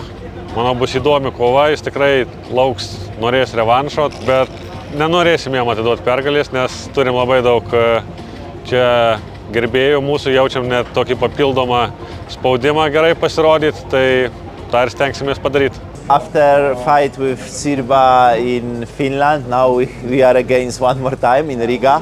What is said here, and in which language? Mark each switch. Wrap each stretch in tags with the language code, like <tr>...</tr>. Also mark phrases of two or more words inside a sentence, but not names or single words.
<lt>Manau, bus įdomi kova, jis tikrai lauks, norės revanšo, bet nenorėsim jam atiduoti pergalės, nes turim labai daug čia gerbėjų mūsų, jaučiam net tokį papildomą spaudimą gerai pasirodyti, tai tą ir stengsimės padaryti.</lt> <en>After fight with Sirba in Finland, now we are against one more time in Riga.</en>